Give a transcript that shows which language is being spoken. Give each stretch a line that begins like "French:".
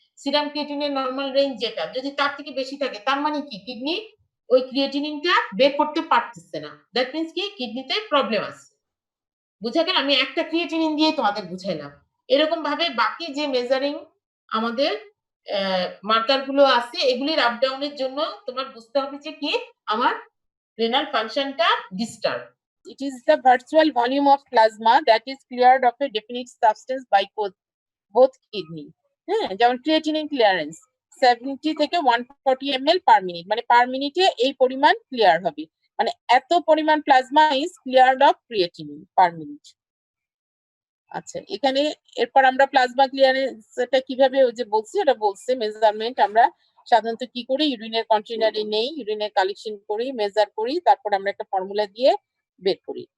Bangla: Serum ক্রিয়েটিনের normal range যেটা, যদি তার থেকে বেশি থাকে, তার মানে কি কিডনি ওই ক্রিয়েটিনিনটা বের করতে পারতেছে না,
English: that means
Bangla: কি কিডনিতে প্রবলেম আছে। বুঝা গেল? আমি একটা ক্রিয়েটিনিন দিয়ে তোমাদের বুঝাইলাম। এরকম ভাবে বাকি যে মেজারিং আমাদের মার্কার গুলো আছে, এগুলির আপ ডাউনের জন্য তোমার বুঝতে হবে যে কি আমার renal functionটা disturb.
English: It is the virtual volume of plasma that is cleared of a definite substance by both kidney.
Bangla: হ্যাঁ, যেমন ক্রিয়েটিনিন ক্লিয়ারেন্স 70 থেকে 140 ml পার মিনিট, মানে পার মিনিটে এই পরিমাণ ক্লিয়ার হবে, মানে এত পরিমাণ
English: Plasma is cleared of creatinine per minute.
Bangla: আচ্ছা, এখানে এরপর আমরা প্লাজমা ক্লিয়ারেন্সটা কিভাবে, ওই যে বলছি এটা বলছে মেজারমেন্ট, আমরা সাধারণত কি করি, ইউরিনের কন্টেনারে নেই, ইউরিনের কালেকশন করি, মেজার করি, তারপর আমরা একটা ফর্মুলা দিয়ে বের করি।